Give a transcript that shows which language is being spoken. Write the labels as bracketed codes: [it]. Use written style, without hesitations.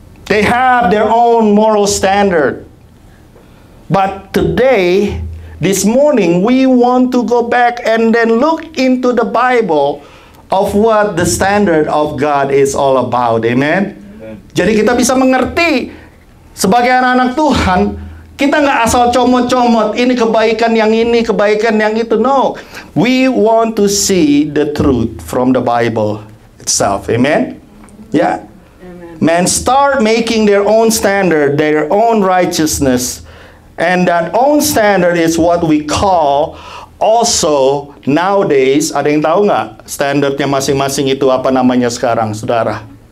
[en] They have their own moral standard. But today, this morning, we want to go back and then look into the Bible of what the standard of God is all about. Amen? [id] Jadi kita bisa mengerti sebagai anak-anak Tuhan, kita nggak asal comot-comot, ini kebaikan yang ini, kebaikan yang itu. [en] No. We want to see the truth from the Bible itself. Amen? Yeah. Men start making their own standard, their own righteousness. And that own standard is what we call also nowadays. [id] Ada yang tahu nggak standarnya masing-masing itu apa namanya sekarang, saudara?